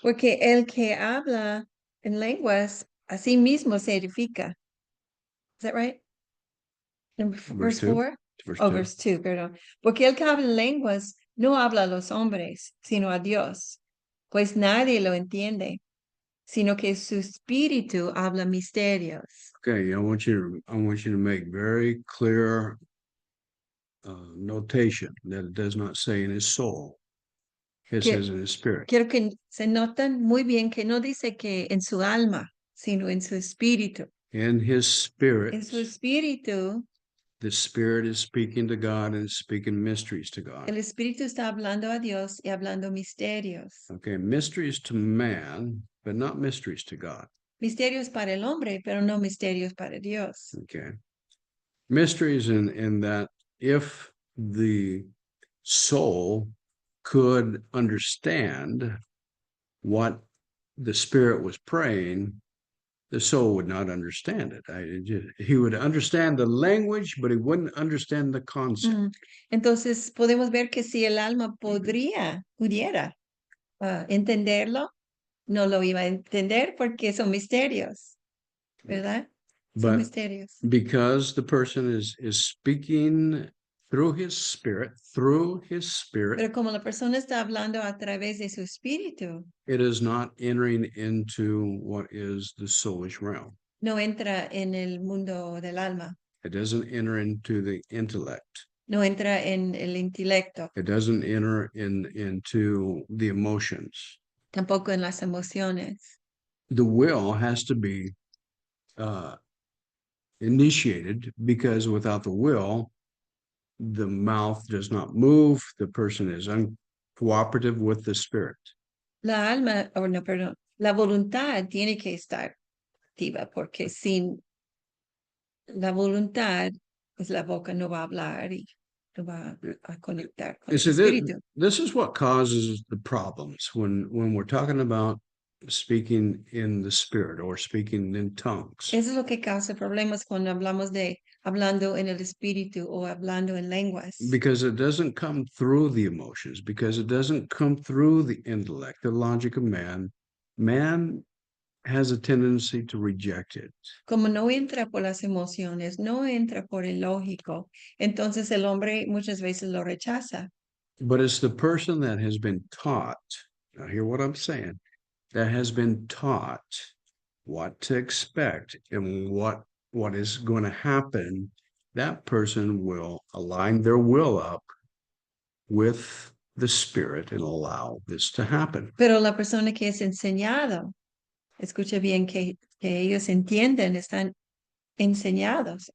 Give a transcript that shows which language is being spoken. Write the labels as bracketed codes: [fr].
[es] Porque el que habla en lenguas, a sí mismo se edifica. [en] Is that right? Verse 4? Verse 2, [es] perdón. Porque el que habla en lenguas no habla a los hombres, sino a Dios, pues nadie lo entiende, sino que su espíritu habla misterios. [en] Okay, I want you to make very clear notation that it does not say in his soul. It says in his spirit. [es] Quiero que se noten muy bien que no dice que en su alma, sino en su espíritu. [en] In his spirit. [es] En su espíritu. [en] The spirit is speaking to God and speaking mysteries to God. [es] El espíritu está hablando a Dios y hablando misterios. [en] Okay, mysteries to man, but not mysteries to God. [es] Misterios para el hombre, pero no misterios para Dios. [en] Okay. Mysteries in that if the soul could understand what the spirit was praying, the soul would not understand it. He would understand the language, but he wouldn't understand the concept. [es] Entonces podemos ver que si el alma pudiera entenderlo, no lo iba a entender porque son misterios, ¿verdad? Son misterios. [en] Because the person is speaking through his spirit. [es] Pero como la persona está hablando a través de su espíritu, [en] it is not entering into what is the soulish realm. [es] No entra en el mundo del alma. [en] It doesn't enter into the intellect. [es] No entra en el intelecto. [en] It doesn't enter into the emotions. [es] Tampoco en las emociones. [en] The will has to be initiated, because without the will, the mouth does not move. The person is uncooperative with the spirit. [es] La alma, o no, perdón, la voluntad tiene que estar activa, porque sin la voluntad, pues la boca no va a hablar y no va a conectar con el espíritu. [en] This is what causes the problems when we're talking about speaking in the spirit or speaking in tongues. [es] Eso es lo que causa problemas cuando hablamos de hablando en el espíritu o hablando en lenguas. [en] Because it doesn't come through the emotions, because it doesn't come through the intellect, the logic of man. Man has a tendency to reject it. [es] Como no entra por las emociones, no entra por el lógico, entonces el hombre muchas veces lo rechaza. [en] But it's the person that has been taught, now hear what I'm saying, that has been taught what to expect and what is going to happen. That person will align their will up with the spirit and allow this to happen. [es] Pero la persona que es enseñado, escucha bien que ellos entienden, están enseñados.